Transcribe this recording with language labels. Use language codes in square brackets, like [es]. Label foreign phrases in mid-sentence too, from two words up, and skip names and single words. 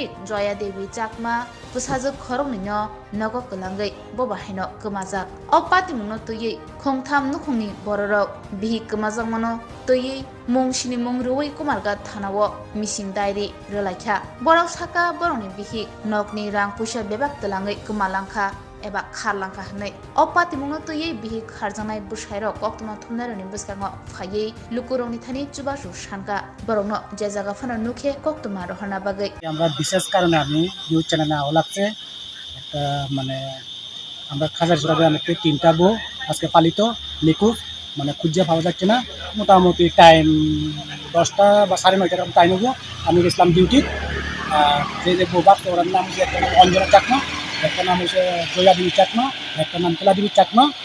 [trp] Joya Devi Chakma busajak khorokni no nogo kelangai bo bahaino kemajak opatimung no tuyi khongtham nukhungni bororok bihi kemajak mano tuyi mungsini mungruwi Kumargat thanawo [en] missing diary [trp] relaikha borok saka boroni bihi nokni rang puisa bebak telangai kemalangka eba kharlangka hanai opatimungno tuyi bihi kharjangnai busairok koktoma thumnaroni buskango phaiyi lukurongni thani chubasu sanka borokno je jaga phana nukhe koktoma rohana bagai [bn] আমরা বিশেষ কারণে আমি [en] news channel [bn] আওয়া লাগছে একটা মানে আমরা খাজারচুরা গ্রামেতে 3টা বউ আজকে পালিত নিখোঁজ মানে খুঁজে পাওয়া যাচ্ছে না মোটামুটি টাইম 10টা বা 9:30 এরকম টাইম হবো আমি গেছিলাম ডিউটি যে বউ বাপ ওর নাম হচ্ছে একটা নাম অঞ্জনা চাকমা একটা নাম হচ্ছে জয়া দেবী চাকমা একটা নাম কেলা দেবী চাকমা